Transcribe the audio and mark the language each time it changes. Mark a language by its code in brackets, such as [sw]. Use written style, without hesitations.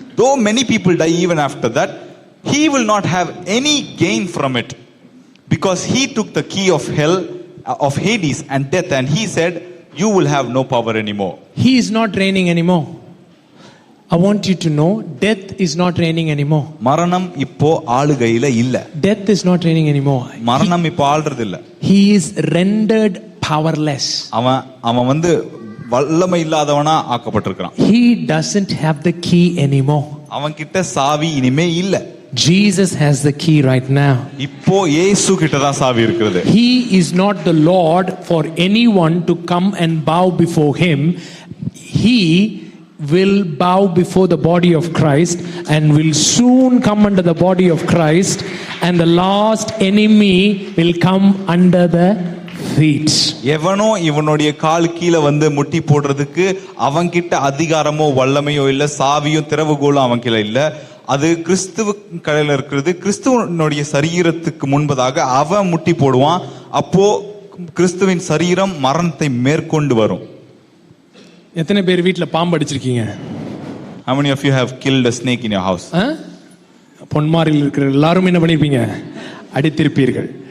[en] Though many people die even after that, he will not have any gain from it, because he took the key of hell, of Hades and death, and he said, you will have no power anymore. He is not reigning anymore. I want you to know, death is not reigning anymore. [ta] மரணம் இப்போ ஆளுகையில இல்ல. Death is not reigning anymore. மரணம் இப்போ ஆள்றது இல்ல. [en] He is rendered powerless. [ta] அவன் வந்து வல்லமை இல்லாதவனா ஆக்கப்பட்டிருக்கான். [en] He doesn't have the key anymore. [ta] அவன் கிட்ட சாவி இனிமே இல்ல. [en] Jesus has the key right now. [ta] இப்போ இயேசு கிட்ட தான் சாவி இருக்குது. [en] He is not the Lord for anyone to come and bow before him. He will bow before the body of Christ and will soon come under the body of Christ, and the last enemy will come under the feet. [ta] எவனோ இவனுடைய கால் கீழே வந்து முட்டி போடுறதுக்கு அவன் கிட்ட அதிகாரமோ வல்லமையோ இல்ல, Savio திறவுகோலும் அவன் கீழே இல்ல. அது கிறிஸ்துவ கையில இருக்கிறது. கிறிஸ்துவனுடைய சரீரத்துக்கு முன்பதாக அவன் முட்டி போடுவான். அப்போ கிறிஸ்துவின் சரீரம் மரணத்தை மேற்கொண்டு வரும். எத்தனை பேர் வீட்ல பாம்பு அடிச்சிருக்கீங்க? [en] How many of you have killed a snake in your house? [ta] பொன்மாரில் இருக்கிற எல்லாரும் என்ன பண்ணிருப்பீங்க? அடித்திருப்பீர்கள்.